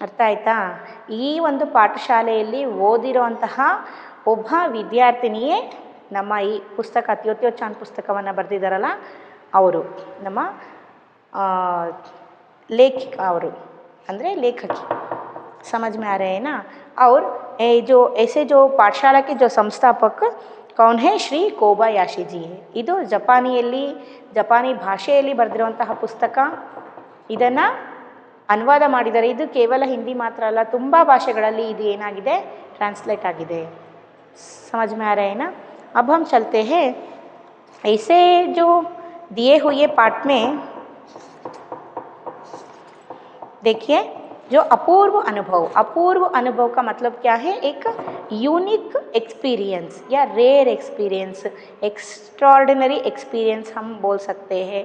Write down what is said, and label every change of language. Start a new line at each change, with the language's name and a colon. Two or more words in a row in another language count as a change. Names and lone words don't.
Kannada: ಅರ್ಥ ಆಯ್ತಾ? ಈ ಒಂದು ಪಾಠಶಾಲೆಯಲ್ಲಿ ಓದಿರುವಂತಹ ಒಬ್ಬ ವಿದ್ಯಾರ್ಥಿನಿಯೇ ನಮ್ಮ ಈ ಪುಸ್ತಕ ತ್ಯೋತ್ಯೋಚಾನ್ ಪುಸ್ತಕವನ್ನು ಬರೆದಿದ್ದಾರಲ್ಲ ಅವರು, ನಮ್ಮ लेखिका ಅವರು ಅಂದರೆ लेखकी।
Hindi: समझ में आ रहे हैं ना? और जो ऐसे जो पाठशाला के जो संस्थापक कौन है? ಶ್ರೀ ಕೋಬಯಾಶಿ ಜಿ है।
Kannada: ಇದು ಜಪಾನಿ ಭಾಷೆಯಲ್ಲಿ ಬರೆದಿರುವಂತಹ ಪುಸ್ತಕ। ಇದನ್ನು ಅನುವಾದ ಮಾಡಿದ್ದಾರೆ। ಇದು ಕೇವಲ ಹಿಂದಿ ಮಾತ್ರ ಅಲ್ಲ, ತುಂಬ ಭಾಷೆಗಳಲ್ಲಿ ಇದು ಏನಾಗಿದೆ, ಟ್ರಾನ್ಸ್ಲೇಟ್ ಆಗಿದೆ।
Hindi: समझ में आ रहे हैं ना? अब हम चलते हैं ऐसे जो दिए हुए पाठ में देखिए, जो अपूर्व अनुभव का मतलब क्या है? एक
English: unique experience
Hindi: या
English: rare experience, extraordinary experience
Hindi: हम बोल सकते हैं।